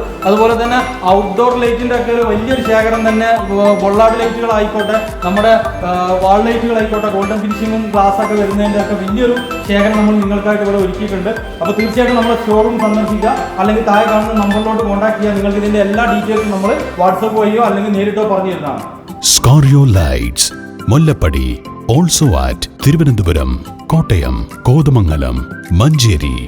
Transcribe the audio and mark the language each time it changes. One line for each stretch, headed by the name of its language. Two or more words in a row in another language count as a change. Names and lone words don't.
Malayalam: അതുപോലെ തന്നെ ഔട്ട്ഡോർ ലൈറ്റിൻ്റെ ഒക്കെ ഒരു വലിയൊരു ശേഖരം തന്നെ, ബൊള്ളാഡ് ലൈറ്റുകളായിക്കോട്ടെ, നമ്മുടെ വാൾ ലൈറ്റുകളായിക്കോട്ടെ, ഗോൾഡൻ ഫിനിഷിങ്ങും ഗ്ലാസ് ഒക്കെ വരുന്നതിൻ്റെ ഒക്കെ വലിയൊരു ശേഖരം നമ്മൾ നിങ്ങൾക്കായിട്ട് ഇവിടെ ഒരുക്കിയിട്ടുണ്ട്. അപ്പോൾ തീർച്ചയായിട്ടും നമ്മുടെ ഷോറൂം സന്ദർശിക്കുക, അല്ലെങ്കിൽ താഴെ കാണുന്ന നമ്പറിലോട്ട് കോൺടാക്ട് ചെയ്യുക. നിങ്ങൾക്ക് ഇതിൻ്റെ എല്ലാ ഡീറ്റെയിൽസും നമ്മൾ വാട്സപ്പ് വഴിയോ അല്ലെങ്കിൽ നേരിട്ടോ പറഞ്ഞു തരുന്നതാണ്.
English: Scorio Lights, Mollappadi, also at Thiruvananthapuram, Kottayam, Kothamangalam, Manjeri.